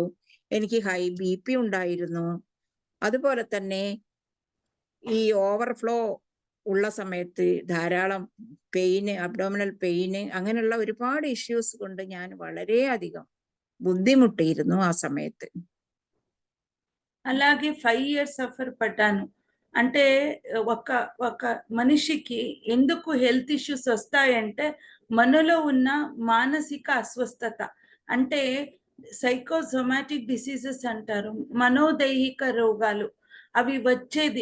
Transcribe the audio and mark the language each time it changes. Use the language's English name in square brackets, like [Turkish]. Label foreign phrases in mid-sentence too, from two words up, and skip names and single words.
[Malayalam] എനിക്ക് ഹൈ BP ഉണ്ടായിരുന്നു. അതുപോലെ തന്നെ ഈ ഓവർഫ്ലോ ഉള്ള സമയത്ത് ധാരാളം പെയിന്, [English] abdominal pain, [Malayalam] അങ്ങനെയുള്ള ഒരുപാട് ഇഷ്യൂസ് കൊണ്ട് ഞാൻ വളരെയധികം ബുദ്ധിമുട്ടിയിരുന്നു ആ സമയത്ത്. [Telugu] అలాగే 5 years సఫర్ పడ్డాను. అంటే ఒక మనిషికి ఎందుకు [English] health issues [Telugu] వస్తాయంటే మనలో ఉన్న మానసిక అస్వస్థత, అంటే [English] psychosomatic diseases [Telugu] అంటారు, మనోదైహిక రోగాలు అవి వచ్చేది.